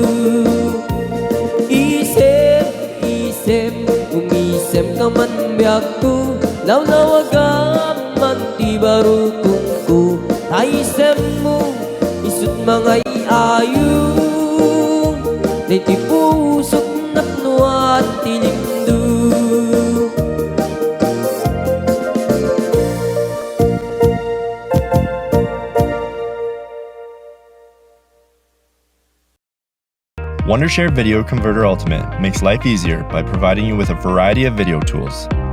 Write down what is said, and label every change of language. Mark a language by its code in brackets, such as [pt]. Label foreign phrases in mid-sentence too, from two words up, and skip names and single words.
[ilo] Isem, isem, umisem ka man biyag ko Lawlawagaman ti baro kong ko Taisem mo, isut mga iayo Day ti pusok napnuan ti lindo [en] Wondershare Video Converter Ultimate makes life easier by providing you with a variety of video tools.